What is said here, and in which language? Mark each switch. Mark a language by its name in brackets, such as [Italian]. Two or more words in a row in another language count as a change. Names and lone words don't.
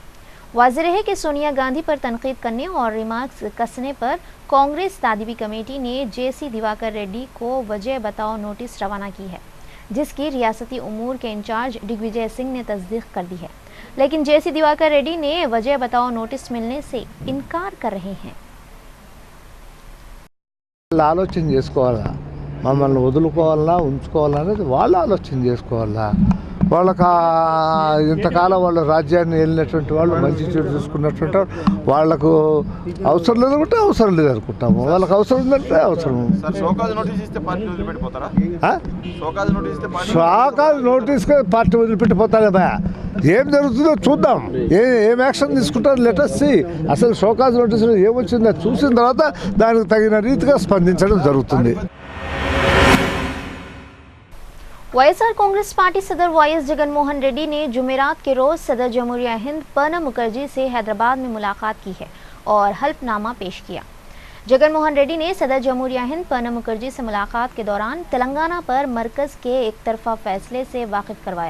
[Urdu] واضح ہے کہ سونیا گاندھی پر تنقید کرنے اور ریمارکس کسنے پر کانگریس تعدیبی کمیٹی نے جے سی دیواکر ریڈی کو وجہ بتاؤ نوٹس روانہ کی ہے۔ جس کی ریاستی امور کے انچارج ڈگ وجے سنگھ نے تصدیق کر دی ہے، لیکن جے.سی. دیواکر ریڈی نے وجہ بتاؤ نوٹس ملنے سے انکار کر رہے ہیں۔ [Telugu] ఆలోచన చేసుకోవాలా, మమ్మల్ని వదులుకోవాలా ఉంచుకోవాలా అనేది వాళ్ళు ఆలోచన చేసుకోవాలా। వాళ్ళకి ఇంతకాలం వాళ్ళ రాజ్యాన్ని వెళ్ళినటువంటి వాళ్ళు మంచి చెడు చూసుకున్నటువంటి వాళ్ళకు అవసరం లేదనుకుంటే అవసరం లేదనుకుంటాము, వాళ్ళకి అవసరం ఉందంటే అవసరం। [English] show cause notice [Telugu] పార్టీ వదిలిపెట్టిపోతారేమా, ఏం జరుగుతుందో చూద్దాం, ఏం యాక్షన్ తీసుకుంటారో లెటర్స్ సి। అసలు [English] show cause notice [Telugu] ఏమొచ్చిందో చూసిన తర్వాత దానికి తగిన రీతిగా స్పందించడం జరుగుతుంది। [Urdu] وائی ایس آر کانگریس پارٹی صدر وائی ایس جگن موہن ریڈی نے جمعرات کے روز صدر جمہوریہ ہند پرنب مکھرجی سے حیدرآباد میں ملاقات کی ہے اور حلف نامہ پیش کیا. جگن موہن ریڈی نے صدر جمہوریہ ہند پرنب مکھرجی سے ملاقات کے دوران تلنگانہ پر مرکز کے ایک طرفہ فیصلے سے واقف کروایا.